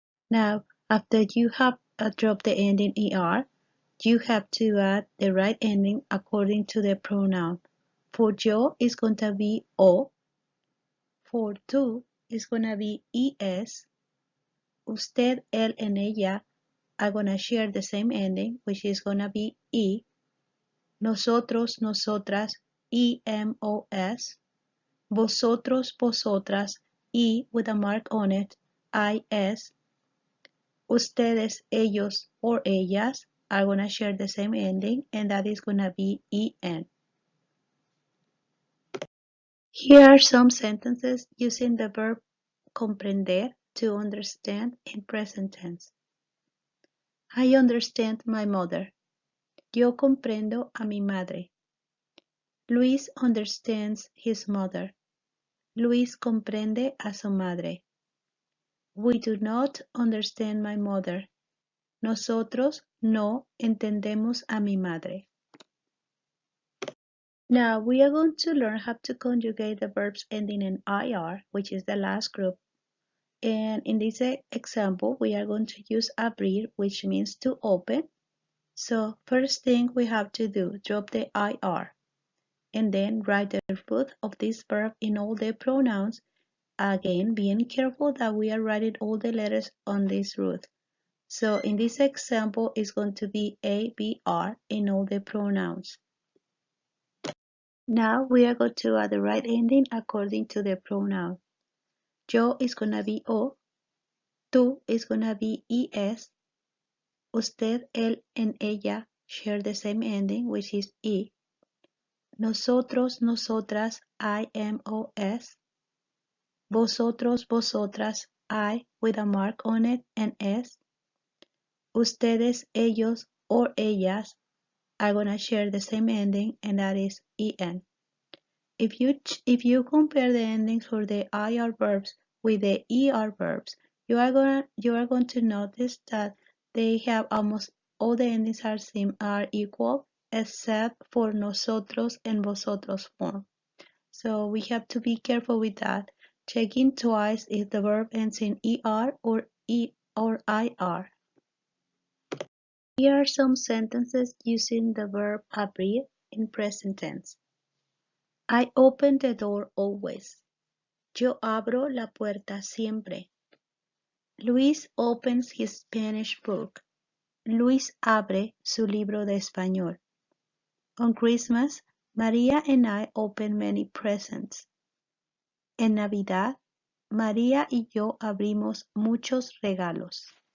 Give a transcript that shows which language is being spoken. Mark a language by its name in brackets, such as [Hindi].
[English] Now, after you have dropped the ending ER, you have to add the right ending according to the pronoun. For yo, it's going to be O. For tú, it's going to be ES. Usted, él, and ella are going to share the same ending, which is going to be E. Nosotros, nosotras, EMOS. Vosotros, vosotras, E with a mark on it, IS. Ustedes, ellos, or ellas are going to share the same ending, and that is going to be EN. Here are some sentences using the verb comprender, to understand, in present tense. [Spanish] I understand my mother. Yo comprendo a mi madre. Luis understands his mother. Luis comprende a su madre. [English] We do not understand my mother. [Spanish] Nosotros no entendemos a mi madre. [English] Now we are going to learn how to conjugate the verbs ending in IR, which is the last group. And in this example, we are going to use abrir, which means to open. So first thing we have to do, drop the IR. And then write the root of this verb in all the pronouns. Again, being careful that we are writing all the letters on this root. So in this example, it's going to be ABR in all the pronouns. Now we are going to add the right ending according to the pronoun. Yo is going to be O. Tú is going to be ES. Usted, él, and ella share the same ending, which is E. Nosotros, nosotras, IMOS. Vosotros, vosotras, I with a mark on it and S. Ustedes, ellos, or ellas are going to share the same ending, and that is EN. If you compare the endings for the IR verbs with the ER verbs, you are going to notice that they have almost all the endings are equal except for nosotros and vosotros form. So we have to be careful with that, checking twice if the verb ends in ER or IR. Here are some sentences using the verb abrir in present tense. I open the door always. Yo abro la puerta siempre. Luis opens his Spanish book. [Spanish] Luis abre su libro de español. [English] On Christmas, Maria and I open many presents. [Spanish] En Navidad, María y yo abrimos muchos regalos.